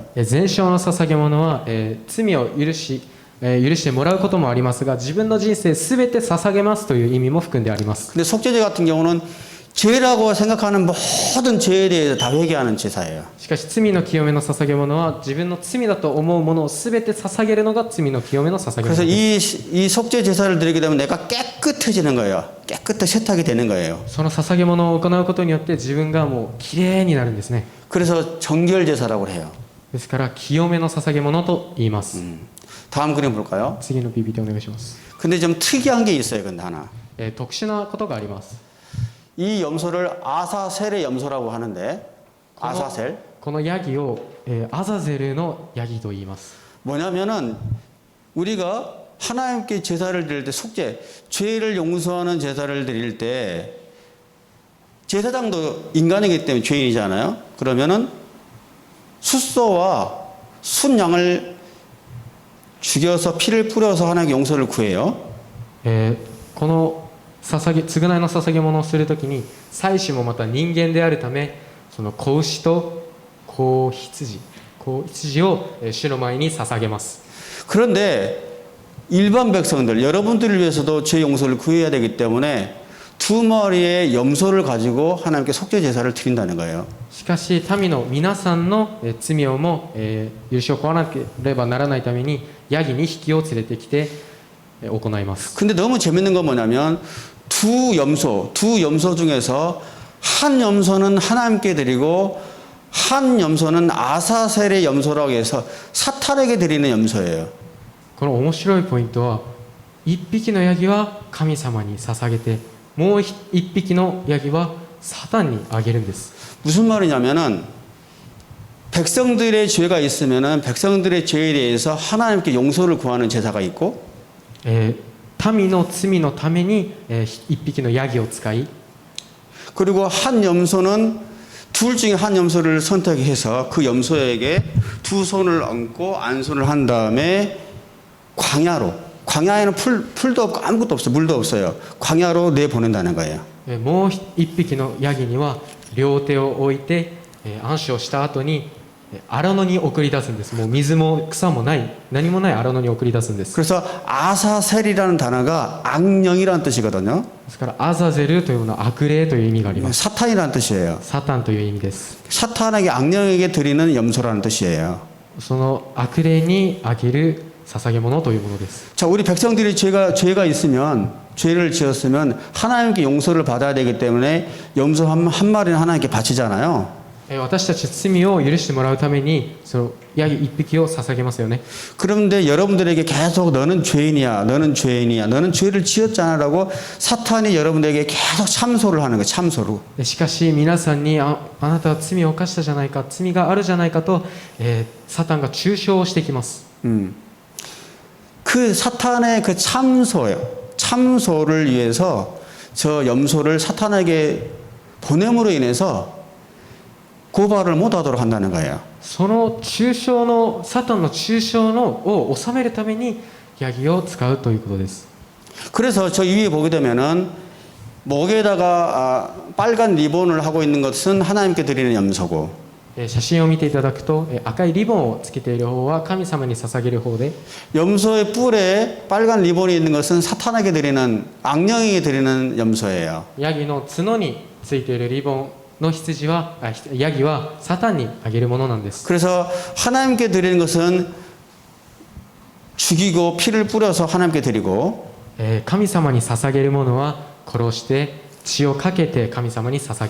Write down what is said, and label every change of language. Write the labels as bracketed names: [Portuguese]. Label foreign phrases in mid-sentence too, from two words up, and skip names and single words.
[Japanese] 全焼の捧げ物は、罪を許してもらうこともありますが、自分の人生すべて捧げますという意味も含んであります。 [Korean] 근데 속죄제 같은 경우는 죄라고 생각하는 모든 죄에 대해서 다 회개하는 제사예요. [Japanese] しかし罪の清めの捧げ物は自分の罪だと思うものをすべて捧げるのが罪の清めの捧げ物 [Korean] 그래서 [Japanese] です。 [Korean] 이 속죄 제사를 드리게 되면 내가 깨끗해지는 거예요. 깨끗하게 세탁이 되는 거예요. [Japanese] その捧げ物を行うことによって自分がもうきれいになるんですね。 [Korean] 그래서 정결 제사라고 해요. [Japanese] ですから清めの捧げ物と言います。 [Korean] 다음 그림 볼까요? [Japanese] 次の PPT お願いします。 [Korean] 근데 좀 특이한 게 있어요. 근데 하나. [Japanese] 特殊なことがあります。 [Korean] 이 염소를 아사셀의 염소라고 하는데 아사셀 [Japanese] このヤギを、アザゼルのヤギと言います。 [Korean] 뭐냐면은 우리가 하나님께 제사를 드릴 때 속죄, 죄를 용서하는 제사를 드릴 때 제사장도 인간이기 때문에 죄인이잖아요. 그러면은 숫소와 순양을 죽여서 피를 뿌려서 하나님께 용서를 구해요. [Japanese] この償いの捧げ物をするときに祭司もまた人間であるためその子牛と子羊を主の前に捧げます。 [Korean] 그런데 일반 백성들, 여러분들을 위해서도 죄 용서를 구해야 되기 때문에 두 마리의 염소를 가지고 하나님께 속죄 제사를 드린다는 거예요. [Japanese] しかし民の皆さんの罪をも許しを請わなければならないためにヤギ2匹を連れてきて行います。 [Korean] 근데 너무 재밌는 건 뭐냐면 두 염소 중에서 한 염소는 하나님께 드리고 한 염소는 아사셀의 염소라고 해서 사탄에게 드리는 염소예요. [Japanese] この面白いポイントは、一匹のヤギは神様に捧げて、もう一匹のヤギはサタンにあげるんです。 [Korean] 무슨 말이냐면은 백성들의 죄가 있으면은 백성들의 죄에 대해서 하나님께 용서를 구하는 제사가 있고 [Japanese] 民の罪のために、一匹のヤギを使い、 [Korean] 그리고 한 염소는 둘 중에 한 염소를 선택해서 그 염소에게 두 손을 얹고 안수를 한 다음에 광야에는 풀도 없고 아무것도 없어요. 물도 없어요. 광야로 내보낸다는 거예요. [Japanese] もう一匹のヤギには両手を置いて、安息をした後に荒野に送り出すんです。もう水も草もない何もない荒野に送り出すんです。 [Korean] 그래서 아사셀이라는 단어가 악령이라는 뜻이거든요. [Japanese] ですからアザゼルというのは悪霊という意味があります。 [Korean] 사탄이라는 뜻이에요. [Japanese] サタンという意味です。 [Korean] 사탄에게 악령에게 드리는 염소라는 뜻이에요. [Japanese] その悪霊にあげる捧げ物というものです。 [Korean] 자, 우리 백성들이 죄가 있으면 죄를 지었으면 하나님께 용서를 받아야 되기 때문에 염소 한 마리는 하나님께 바치잖아요. [Japanese] 私たち罪を許してもらうためにそのヤギ一匹を捧げますよね。 [Korean] 그런데 여러분들에게 계속 너는 죄인이야, 너는 죄인이야, 너는 죄를 지었잖아라고 사탄이 여러분들에게 계속 참소를 하는 거예요. 참소로. [Japanese] しかし皆さんにあなたは罪を犯したじゃないか、罪があるじゃないかと、サタンが中傷をしてきます。 [Korean] 그 사탄의 그 참소를 위해서 저 염소를 사탄에게 보냄으로 인해서 고발을 못하도록 한다는 거예요. [Japanese] その中傷のサタンの中傷を収めるためにヤギを使うということです。 [Korean] 그래서 저 위에 보게 되면은 목에다가 빨간 리본을 하고 있는 것은 하나님께 드리는 염소고 [Japanese] 写真を見ていただくと赤いリボンをつけている方は神様に捧げる方で [Korean] 염소의 뿔에 빨간 리본이 있는 것은 사탄에게 드리는 악령에게 드리는 염소예요. [Japanese] ヤギの角についているリボンの羊はヤギはサタンにあげるものなんです。 [Korean] 그래서 하나님께 드리는 것은 죽이고 피를 뿌려서 하나님께 드리고 [Japanese] 神様に捧げるものは殺して血をかけて神様に捧げて